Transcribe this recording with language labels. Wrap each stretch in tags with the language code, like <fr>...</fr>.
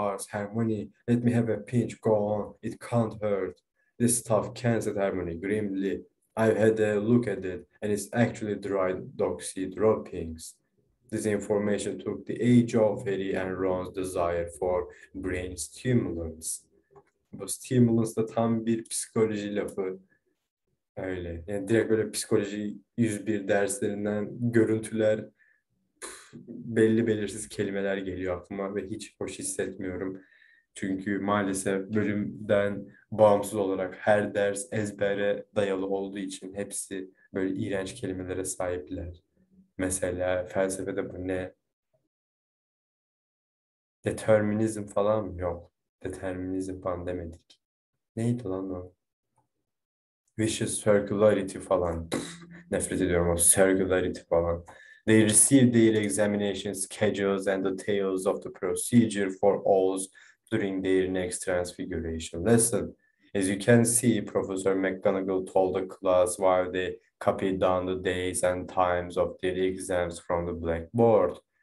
<en>Hermione, let me have a pinch. Go on. It can't hurt. This stuff can, said Hermione grimly. I've had a look at it, and it's actually dried doxy droppings. This information took the edge off Harry and Ron's desire for brain stimulants.</en> <tr>Bu stimulants da tam bir psikoloji lafı. Öyle. Yani direkt böyle psikoloji 101 derslerinden görüntüler, belli belirsiz kelimeler geliyor aklıma ve hiç hoş hissetmiyorum. Çünkü maalesef bölümden bağımsız olarak her ders ezbere dayalı olduğu için hepsi böyle iğrenç kelimelere sahipler. Mesela felsefede bu ne? Determinizm falan mı? Yok. Determinizm falan demedik. Neydi lan o?</tr> <en>Vicious circularity falan.</en> <tr>Nefret ediyorum o circularity falan.</tr> <en>They received their examination schedules and details of the procedure for all during their next transfiguration lesson. As you can see, Professor McGonagall told the class while they copied down the days and times of their exams from the blackboard.</en>